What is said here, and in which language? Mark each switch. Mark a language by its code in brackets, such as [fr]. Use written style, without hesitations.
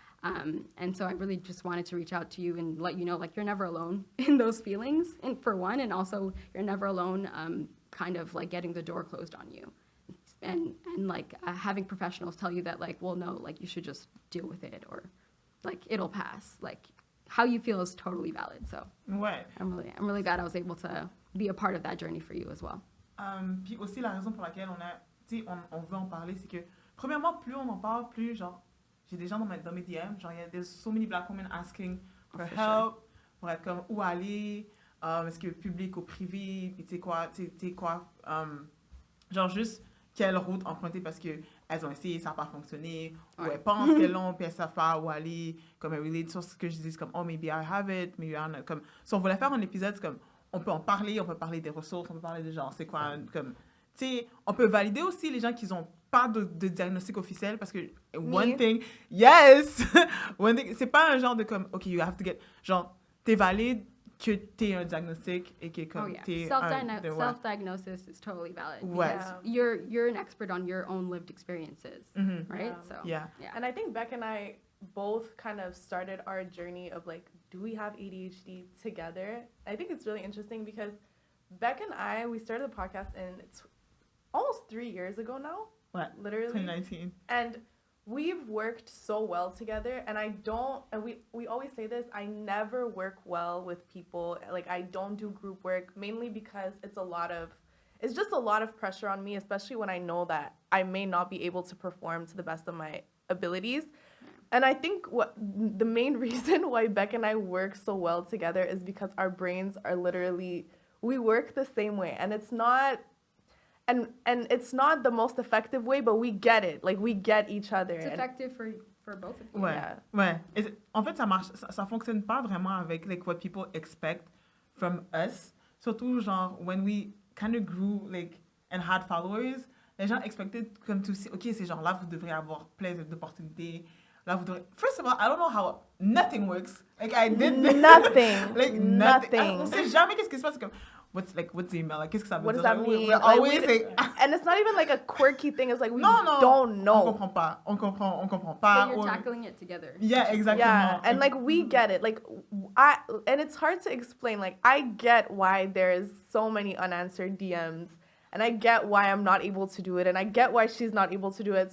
[en] And so I really just wanted to reach out to you and let you know, like, you're never alone in those feelings, and for one, and also you're never alone kind of like getting the door closed on you. And like having professionals tell you that, like, well, no, like, you should just deal with it, or like, it'll pass. Like, how you feel is totally valid. So [fr] ouais. [en] I'm really glad I was able to be a part of that journey for you as well. [fr] Puis aussi la raison pour laquelle on veut en parler, c'est que premièrement, plus on en parle, plus genre j'ai des gens dans mes DM, genre [en] there's so many Black women asking for help, [fr] pour être comme où aller, est-ce que public ou privé, puis tu sais quoi, genre juste quelle route emprunter parce que elles ont essayé, ça n'a pas fonctionné, ou elles pensent qu'elles l'ont, puis elles ne savent pas où aller, comme elles relate sur ce que je dis, comme « [en] Oh, maybe I have it, maybe I don't [fr] » comme, si on voulait faire un épisode, c'est comme, on peut en parler, on peut parler des ressources, on peut parler de genre, c'est quoi, comme, tu sais, on peut valider aussi les gens qui n'ont pas de diagnostic officiel, parce que [en] one thing, yes, one thing, [fr] c'est pas un genre de comme, [en] OK, you have to get, [fr] genre, t'es valide, que t'es un diagnostic et que comme t'es [en] self-diagnosis is totally valid. [fr] Ouais. [en] You're an expert on your own lived experiences, right? Yeah. So yeah. And I think Beck and I both kind of started our journey of like, do we have ADHD together? I think it's really interesting because Beck and I, we started the podcast in almost 3 years ago now. What? Literally. 2019. And we've worked so well together, and we always say this, I never work well with people, like I don't do group work, mainly because it's just a lot of pressure on me, especially when I know that I may not be able to perform to the best of my abilities. And I think the main reason why Beck and I work so well together is because our brains are literally, we work the same way, and it's not it's not the most effective way, but we get it. Like, we get each other. It's effective for both of you. [fr] Ouais, [en] Yeah. [fr] ouais. En fait, ça marche, ça fonctionne pas vraiment avec [en] like what people expect from us. [fr] Surtout, genre, [en] when we kind of grew, like, and had followers, [fr] les gens expectaient comme [en] to see, [fr] OK, c'est genre là, vous devrez avoir plein d'opportunités. Là, vous devrez... [en] First of all, I don't know how nothing works. Like, I did nothing. Like, nothing. [fr] On sait jamais qu'est-ce qui se passe. Comme, [en] what's the email? [fr] Like, qu'est-ce que ça veut [en] What [fr] dire? [en] does that mean? We're always like... And it's not even like a quirky thing. It's like we [fr] non, [en] don't know. [fr] On comprend pas. [en] But you're tackling it together. Yeah, exactly. Yeah, and like we get it. Like and it's hard to explain. Like, I get why there's so many unanswered DMs, and I get why I'm not able to do it, and I get why she's not able to do it.